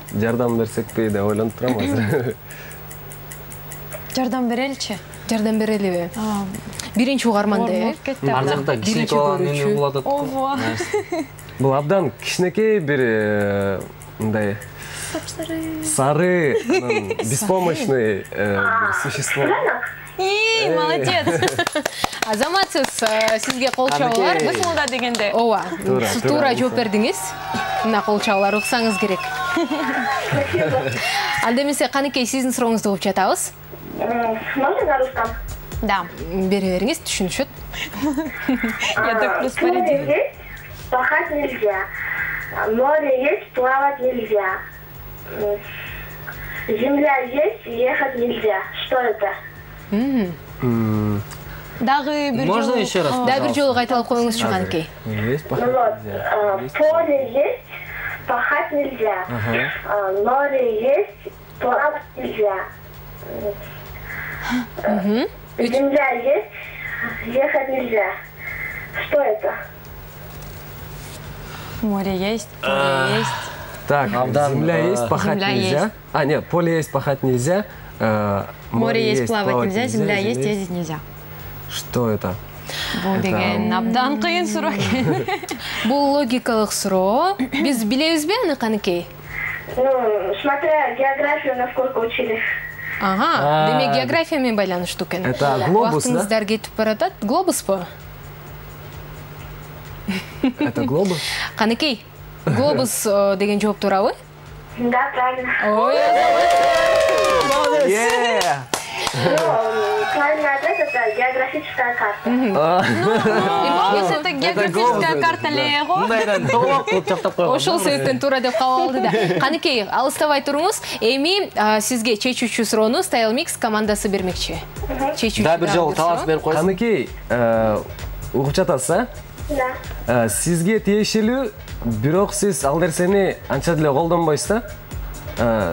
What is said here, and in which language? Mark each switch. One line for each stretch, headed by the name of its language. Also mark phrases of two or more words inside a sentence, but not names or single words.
Kyrgyz: Жардам берсекпи деп ойлонуп турам азыр. Жардам береличи? Жардам берелиби? Биринчи угарманда, Ар жакта кичинекей болгон эмне болот экен. Ого. Бул абдан кичинекей бир мындай сары,
Russian: беспомощный существо. Молодец.
Kyrgyz: Азаматсыз, сизге кол чабуулар. Бысмылда дегенде. Ооба. Туура жооп бердиңиз. Мына кол чабуулар уксаңыз керек. Анда эмесе Каныкей сиздин сурооңузду угуп жатабыз.
Russian: Можно на русском? Да.
Kyrgyz: Бере бериңиз, түшүнүшөт.
Russian: Я так просто Море поредила. есть, пахать нельзя. Море есть, плавать нельзя. Земля есть, ехать нельзя. Что это?
Kyrgyz: Дагы бир
Russian: Можно
Kyrgyz: жолу.
Russian: еще раз?
Kyrgyz: Да бир жолу кайталап коюңузчу, Каныкей.
Russian: Есть Ну вот, поле есть, пахать нельзя. Море есть, плавать нельзя. Земля есть, ехать нельзя. Что это? Море есть, поле есть. Так, земля есть, пахать Земля нельзя. есть. А, нет, поле есть, пахать нельзя. Море есть, плавать нельзя, земля есть, ездить нельзя. Что это?
Kyrgyz: Бул деген абдан кыйын суроо экен. Бул логикалык суроо. Биз билебизби аны, Каныкей?
Russian: Ну, смотря географию, насколько учили.
Kyrgyz: Ага, демек география менен байланыштуу экен.
Russian: Это глобус, да?
Kyrgyz: Убактыңыздар кетип баратат. Глобуспу?
Russian: Это глобус?
Kyrgyz: Каныкей, глобус деген жооп туурабы?
Russian: Да, правильно. Ой, Правильный ответ – это географическая карта. Если это географическая карта Лего.
Kyrgyz: Мындайдан тоолоп кылып чаптап койгон. ошол себептен туура деп кабыл алды да. Каныкей, алыстабай туруңуз. Эми сизге чечүүчү суроону Style Mix командасы бермекчи. Чечүүчү. Да бир жолу талаш берип койсун. Каныкей, угуп жатасыз, Да. Сизге тиешелүү, бирок сиз ал нерсени анча деле колдонбойсуз да?